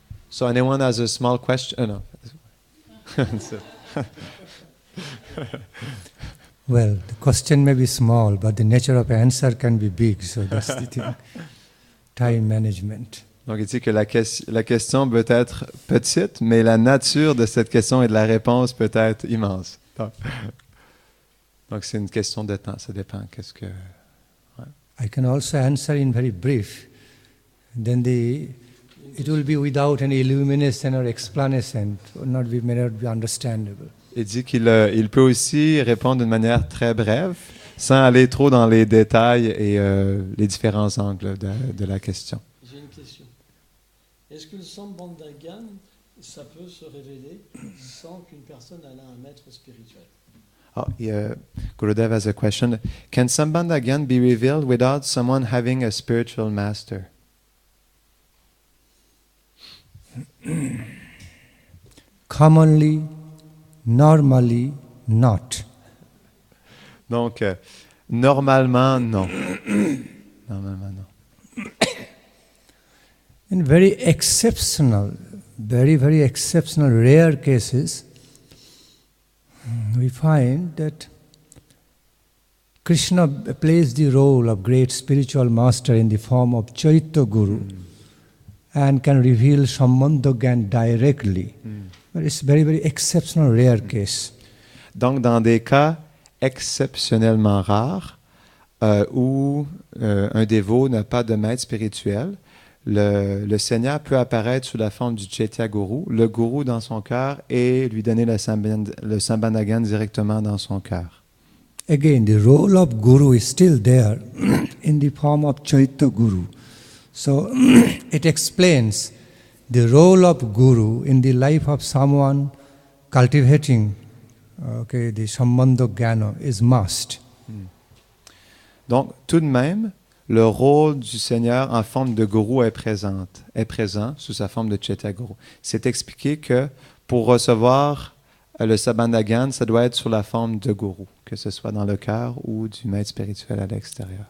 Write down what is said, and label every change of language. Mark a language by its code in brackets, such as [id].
[en] So anyone has a small question? No. So- Well, the question may be small, but the nature of answer can be big. So that's the thing. Time management. [fr] Donc il dit que la question peut être petite, mais la nature de cette question et de la réponse peut être immense. Donc c'est une question de temps, ça dépend. [en] I can also answer in very brief. Then it will be without any illumination or explanation, may not be understandable. [fr] Il dit qu'il peut aussi répondre d'une manière très brève, sans aller trop dans les détails et les différents angles de la question. J'ai une question. Est-ce que le Sambandhagan, ça peut se révéler sans qu'une personne ait un maître spirituel? [en] Gurudev has a question. Can Sambandhagan be revealed without someone having a spiritual master? commonly, normally not. [fr] Donc, normalement, non. Normalement, non. [en] In very exceptional, very exceptional, rare cases, we find that Krishna plays the role of great spiritual master in the form of Chaitya Guru and can reveal Sambandha-gyan directly. But it's very exceptional, rare case. [fr] Donc, dans des cas exceptionnellement rares, où un dévot n'a pas de maître spirituel, le Seigneur peut apparaître sous la forme du Chaitya Guru, le Guru dans son cœur, et lui donner le Sambandha-gyan directement dans son cœur. [en] Again, the role of Guru is still there in the form of Chaitya Guru. So it explains the role of Guru in the life of someone cultivating the Sambandha-gyana is must. [fr] Donc, tout de même, le rôle du Seigneur en forme de gourou est présent sous sa forme de Chaitya Guru. C'est expliqué que pour recevoir le Sambandha-gyan, ça doit être sous la forme de gourou, que ce soit dans le cœur ou du maître spirituel à l'extérieur.